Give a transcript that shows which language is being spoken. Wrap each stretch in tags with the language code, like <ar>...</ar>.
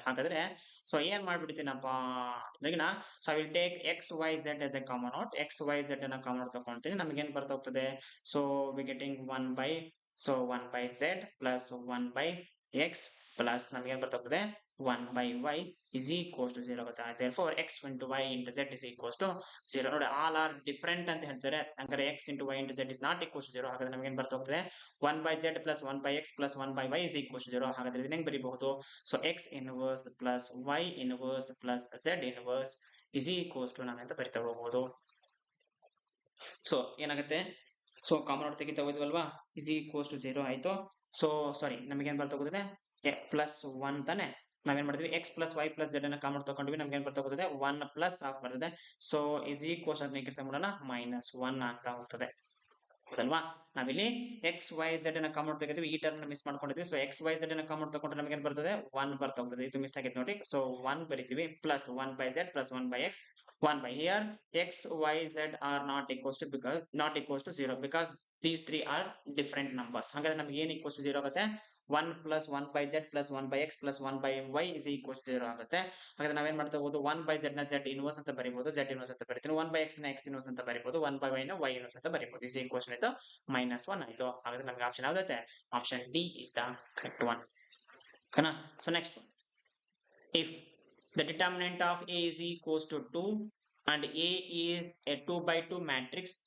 <kn>ಹಾಗಾದ್ರೆ ಸೊ ಏನ್ ಮಾಡ್ಬಿಡ್ತೀನಪ್ಪ ಈಗ so</kn> <en>I will take X Y Z as a common out.</en> <kn>X Y Z ಅನ್ನ common out ತಗೊಳ್ತೀನಿ. ನಮ್ಗೆ ಏನ್ ಬರ್ತಾ ಹೋಗ್ತದೆ</kn> <en>so we getting 1 by z plus 1 by x plus</en> <kn>ನಮಗೆ ಏನ್ ಬರ್ತಾ ಹೋಗ್ತದೆ</kn> <en>1 by y is equals to 0</en> <kn>ಆಗುತ್ತೆ.</kn> <en>therefore x into y into z is equals to 0. ನೋಡಿ all are different</en> <kn>ಅಂತ ಹೇಳ್ತಾರೆ.</kn> <en>ಹಂಗಾರೆ x into y into z is not equals to 0.</en> <kn>ಹಾಗಾದ್ರೆ ನಮಗೆ ಏನ್ ಬರ್ತಾ ಹೋಗ್ತದೆ</kn> <en>1 by z plus 1 by x plus 1 by y is equals to 0.</en> <kn>ಹಾಗಾದ್ರೆ ಇದನ್ನ ಹೆಂಗ್ ಬರೀಬಹುದು</kn> <en>so x inverse plus y inverse plus z inverse is equals to</en> <kn>ನಾವೆಂತ ಬರಿತಾ ಹೋಗ್ಬೋದು. ಸೊ ಏನಾಗುತ್ತೆ ಸೊ ಕಾಮನ್ ಔಟ್ ತೆಗಿತಾ ಹೋದ್ವಲ್ವಾ ಇಸ್ ಈಕ್ವಲ್ಸ್ ಟು 0 ಆಯ್ತು. ಸೊ ಸಾರಿ ನಮಗೆ ಏನ್ ಬರ್ತಾ ಹೋಗುತ್ತೆ ಪ್ಲಸ್ ಒನ್ ತಾನೆ ನಾವೇನ್ ಮಾಡ್ತೀವಿ X plus Y plus Z ಅನ್ನ ಕಾಮನ್ ತಗೊಂಡ್ವಿ. ನಮ್ಗೆ ಏನ್ ಬರ್ತಾ ಹೋಗುತ್ತೆ 1 ಪ್ಲಸ್ ಹಾಫ್ ಬರ್ತದೆ. ಸೊ ಇಸ್ ಈಕ್ವಲ್ಸ್ ಅದನ್ನ ಕೆಲಸ ಮಾಡೋಣ ಮೈನಸ್ 1 ಆಗ್ತಾ ಹೋಗ್ತದೆ ಹೌದಲ್ವಾ. ನಾವಿಲ್ಲಿ ಎಕ್ಸ್ ವೈ ಝೆಡ್ ಅನ್ನ ಕಾಮನ್ ತೆಗೆದ್ವಿ ಈ ಟರ್ಮ್ ಮಿಸ್ ಮಾಡ್ಕೊಂಡಿದ್ವಿ. ಸೊ ಎಕ್ಸ್ ವೈ ಝೆಡ್ ಅನ್ನ ಕಾಮನ್ ತಗೊಂಡ್ರೆ ನಮಗೆ ಏನ್ ಬರ್ತದೆ 1 ಬರ್ತಾ ಹೋಗ್ತದೆ. ಇದು ಮಿಸ್ ಆಗೈತೆ ನೋಡಿ.</kn> <en>So 1 ಬರಿತೀವಿ plus 1 by z plus 1 by x 1 by here x y z are not equals to 0 because these three are different numbers.</en> <kn>ಹಾಗಾದ್ರೆ ನಮಗೆ ಏನು</kn> <en>equals to 0 ಆಗುತ್ತೆ 1 plus 1 by z plus 1 by x plus 1 by y is equals to 0 ಆಗುತ್ತೆ.</en> <kn>ಹಾಗಾದ್ರೆ ನಾವೇನ್ ಮಾಡ್ತಾ ಹೋಗೋದು 1 by z ನ z inverse ಅಂತ ಬರೀಬಹುದು. z inverse ಅಂತ ಬರೀತೀನಿ. 1 by x ನ x inverse ಅಂತ ಬರೀಬಹುದು. 1 by y ನ y inverse ಅಂತ ಬರೀಬಹುದು. is equals to ಆಯ್ತು -1 ಆಯ್ತು. ಹಾಗಾದ್ರೆ ನಮಗೆ option ಯಾವ್ದೈತೆ option D is the correct one. ಓಕೆನಾ.</kn> <en>So next if the determinant of a is equals to 2 and A is a 2 by 2 matrix.</en>